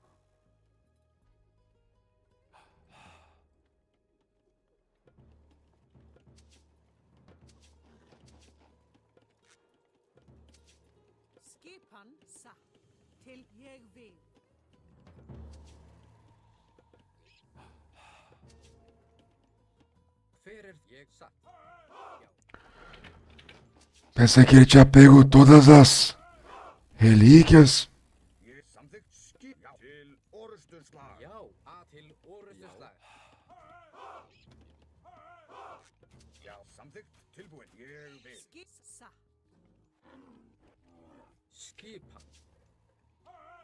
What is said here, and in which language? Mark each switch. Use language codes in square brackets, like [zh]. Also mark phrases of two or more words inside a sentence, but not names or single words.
[is] Skipan satt. Til ég vil. Hver er ég satt? Já. [pt] Pensei que ele tinha pego todas as relíquias. [is] Ég samþykkt skip, já. Til orrustuslag. Já. Að til orrustuslag. Já, samþykkt. Tilbúin. Ég vil. Skiss satt. Skipan.